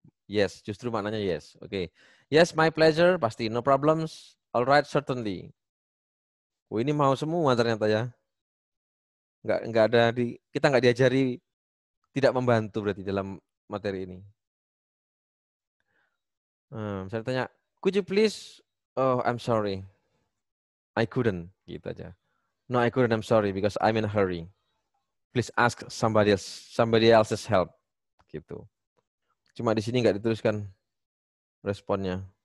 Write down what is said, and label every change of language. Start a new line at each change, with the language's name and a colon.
English: Yes,
Indonesian: justru maknanya
English: yes. Oke. Okay. Yes, my pleasure.
Indonesian: Pasti.
English: No problems. Alright, certainly.
Indonesian: Oh, ini mau semua ternyata ya. Enggak ada kita enggak diajari tidak membantu berarti dalam materi ini. Saya tanya,
English: could you please? Oh, I'm sorry. I couldn't.
Indonesian: Gitu aja.
English: No, I couldn't. I'm sorry because I'm in a hurry. Please ask somebody else's help.
Indonesian: Gitu. Cuma di sini nggak dituliskan responnya.